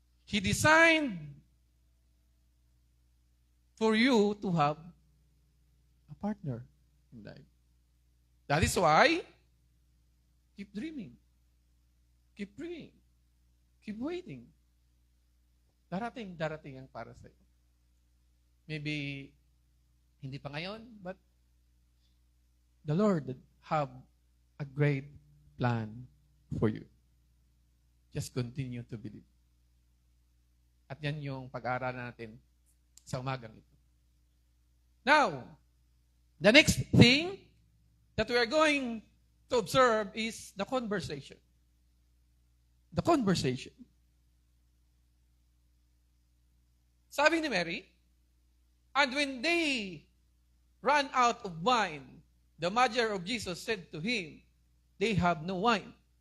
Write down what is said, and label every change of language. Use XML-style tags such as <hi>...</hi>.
<en>He designed for you to have a partner in life. That is why, keep dreaming. Keep praying. Keep waiting.</en> <tl>Darating ang para sa iyo.</tl> <en>Maybe,</en> <tl>hindi pa ngayon,</tl> <en>but the Lord have a great plan for you. Just continue to believe.</en> <tl>At yan yung pag-aaralan natin sa umagang ito.</tl> <en>Now, the next thing that we are going to observe is the conversation. The conversation.</en> <tl>Sabi ni Mary,</tl> <en>and when they ran out of wine, the mother of Jesus said to him, they have no wine.</en>